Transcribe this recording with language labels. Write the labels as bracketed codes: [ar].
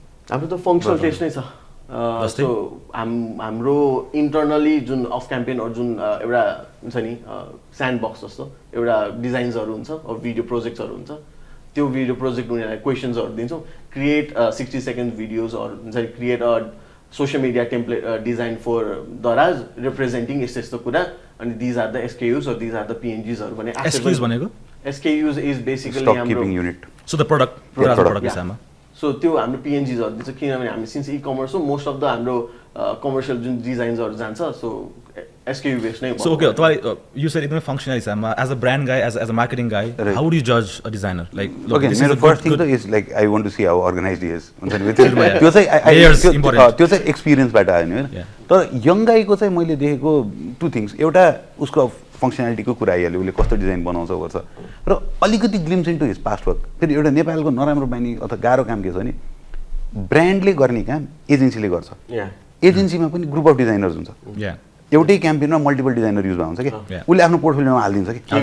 [ne] हाम्रो त functional test नै छ सो हाम्रो इन्टरनली जुन अफ क्याम्पेनहरू जुन एउटा हुन्छ नि स्यान्ड बक्स जस्तो एउटा डिजाइन्सहरू हुन्छ भिडियो प्रोजेक्ट्सहरू हुन्छ त्यो भिडियो प्रोजेक्ट उनीहरूलाई क्वेसन्सहरू दिन्छौँ [en] create 60 second भिडियोजहरू [ne] हुन्छ नि [en] create a social media template design for दराज representing [ne] यस्तो कुरा अनि [en] these are the SKUs or these are the पिएनजीजहरू [ne] भने एसकेयुज भनेको [en] SKUs is basically [ne] हाम्रो [en] unit so the product [ne] so त्यो हाम्रो पिएनजीजहरू दिन्छ किनभने हामी [en] since e commerce [ne] हो [en] most of the [ne] हाम्रो कमर्सियल जुन डिजाइन्सहरू जान्छ सो SKU based नै [en] So okay, you said [ne] एकदमै functional हिसाबमा [en] as a brand guy, as a marketing guy, how would you judge a designer? Like, look, okay, this is the first thing is like I want to see how organized he is. [ne] त्यो चाहिँ एक्सपिरियन्सबाट आयो नि हैन तर young गाईको चाहिँ मैले देखेको [en] two things [ne] एउटा उसको फङ्सनालिटीको कुरा आइहाल्यो उसले कस्तो डिजाइन बनाउँछ गर्छ र अलिकति [en] glimpse into his past work [ne] फेरि एउटा नेपालको नराम्रो बानी अथवा गाह्रो काम के छ भने ब्रान्डले गर्ने काम एजेन्सीले गर्छ एजेन्सीमा पनि [en] group of designers [ne] हुन्छ एउटै क्याम्पेनमा मल्टिपल डिजाइनर युज हुन्छ कि उसले आफ्नो पोर्टफोलियोमा हालिदिन्छ कि